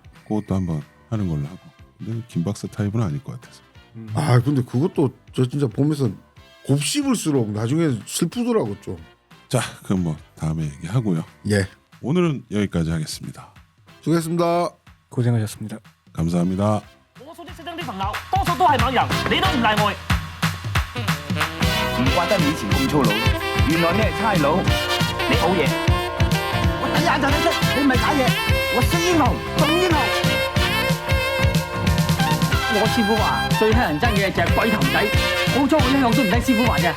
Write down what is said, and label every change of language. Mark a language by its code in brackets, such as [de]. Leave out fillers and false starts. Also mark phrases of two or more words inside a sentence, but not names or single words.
[ko] 그것도 한번 하는 걸로 하고. 근데 김 박사 타입은 아닐 것 같아서. 근데 그것도 저 진짜 보면서 곱씹을수록 나중에 슬프더라고 좀. 자, 그럼 뭐 다음에 얘기하고요. 예. 오늘은 여기까지 하겠습니다. 수고했습니다. 고생하셨습니다. 감사합니다. [yue] 我數啲識得啲朋友，多數都係猛人，你都唔例外。唔怪得你以前咁粗魯。原來你係差佬，你好嘢。我第一眼就睇出你唔係假嘢，我識英雄，懂英雄。我師傅話最乞人憎嘅就係鬼頭仔，好彩我一向都唔聽師傅話啫。